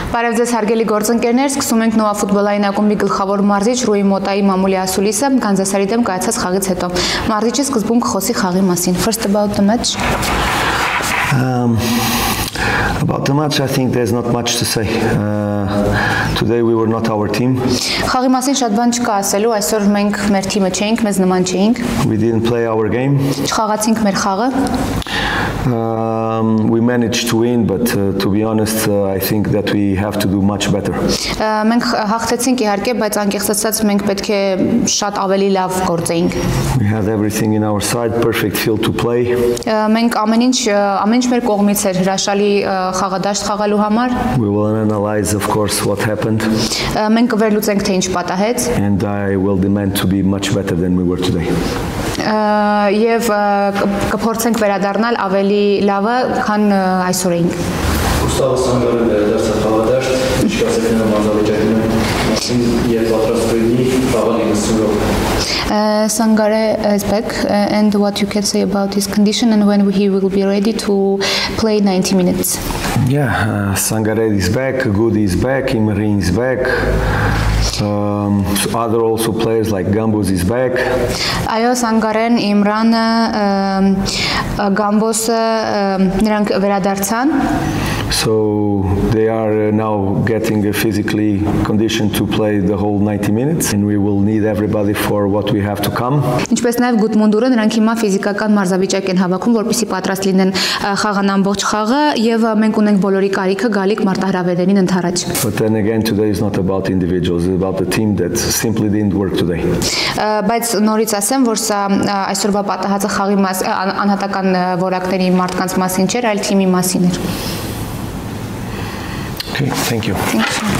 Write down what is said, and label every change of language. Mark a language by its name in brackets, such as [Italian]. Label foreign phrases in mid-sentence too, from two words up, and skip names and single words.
[Armenian] Բարև ձեզ հարգելի գործընկերներ, սկսում ենք Նոա ֆուտբոլային ակումբի գլխավոր մարզիչ Ռուի Մոտայի մամուլի ասուլիսը Կանզասարի դեմ կայացած խաղից հետո։ Մարզիչը սկզբում կխոսի խաղի մասին. [English] First about the match. About the match, I think there's not much to say. Today we were not our team. [Armenian] Խաղի մասին շատ բան չկա ասելու, այսօր մենք մեր թիմը չէինք, մեզ նման չէինք։ [English] We didn't play our game. [Armenian] Չխաղացինք մեր խաղը։ [English] We managed to win, but to be honest, I think that we have to do much better. [Armenian] Մենք հաղթեցինք իհարկե, բայց անկեղծ ասած մենք պետք է շատ ավելի լավ գործեինք։ [English] We had everything in our side, perfect field to play. [Armenian] Մենք ամեն ինչ մեր կողմից էր հրաշալի խաղադաշտ խաղալու համար։ [English] We will analyze, of course, what happened. [Armenian] Մենք կվերլուծենք, թե ինչ պատահեց։ [English] And I will demand to be much better than we were today. [Armenian] Եվ կփորձենք վերադառնալ ավելի լավը, քան այսօր էինք։ Ուստավը Սանգարեն վերադարձավ խաղադաշտ, ինչ կասեք նրա մարզավիճակի մասին եւ պատրաստվելնի խաղալի 90 րոպե։ [English] Sangare is back, and what you can say about his condition and when he will be ready to play 90 minutes? Yeah, Sangare is back, Goody is back, Imrin is back. Other also players like Gambos is back. [Armenian] Այո, Սանգարեն, Իմրանը, Գամբոսը նրանք վերադարձան։ [English] So they are now getting a physically conditioned to play the whole 90 minutes, and we will need everybody for what we have to come. [Armenian] Ինչպես նաև Գուտմունդուրը նրանք հիմա ֆիզիկական մարզավիճակ են հավաքում, որպեսզի պատրաստ լինեն խաղան ամբողջ խաղը, եւ մենք ունենք բոլորի կարիքը գալիք մարտահրավերներին ընդառաջ։ [English] But then again, today is not about individuals, it's about the team that simply didn't work today. [Armenian] Բայց նորից ասեմ, որ սա այսօրվա պատահածը խաղի անհատական որակների մարդկանց մասին չէր, այլ թիմի մասին էր։ [English] Okay, thank you. Thank you.